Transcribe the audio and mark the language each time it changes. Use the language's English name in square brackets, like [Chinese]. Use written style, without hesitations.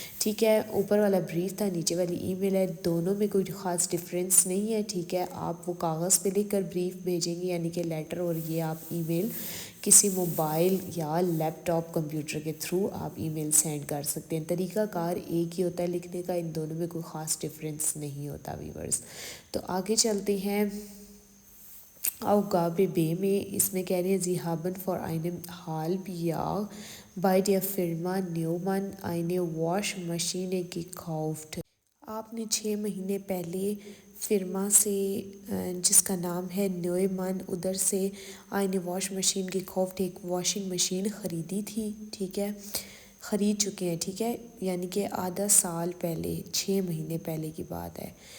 [Urdu] ٹھیک ہے، اوپر والا بریف تھا، نیچے والی ای میل ہے، دونوں میں کوئی خاص ڈفرینس نہیں ہے، ٹھیک ہے۔ آپ وہ کاغذ پہ لکھ کر بریف بھیجیں گے، یعنی کہ لیٹر، اور یہ آپ ای میل کسی موبائل یا لیپ ٹاپ کمپیوٹر کے تھرو آپ ای میل سینڈ کر سکتے ہیں. طریقہ کار ایک ہی ہوتا ہے لکھنے کا, ان دونوں میں کوئی خاص ڈفرینس نہیں ہوتا ویورز. تو آگے چلتے ہیں Aufgabe B میں. اس میں کہہ رہے ہیں [German] Sie haben vor einem halben Jahr bei der Firma Neumann eine Waschmaschine gekauft. [Urdu] آپ نے 6 مہینے پہلے فرما سے جس کا نام ہے نیومن, ادھر سے [German] eine [Urdu] واش مشین [German] gekauft [Urdu] ایک واشنگ مشین خریدی تھی. ٹھیک ہے, خرید چکے ہیں. ٹھیک ہے, یعنی کہ آدھا سال پہلے, 6 مہینے پہلے کی بات ہے.